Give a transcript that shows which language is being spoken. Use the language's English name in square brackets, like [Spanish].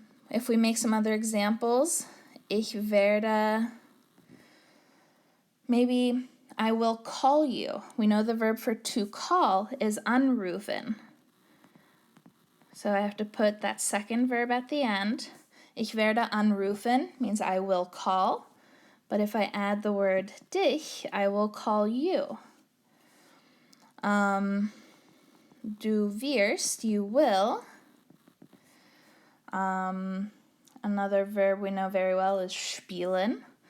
[English] If we make some other examples, [German] ich werde, [English] maybe I will call you. We know the verb for to call is anrufen. So I have to put that second verb at the end. [German] Ich werde anrufen [English] means I will call. But if I add the word dich, I will call you. [German] Du wirst, [English] you will. Another verb we know very well is spielen.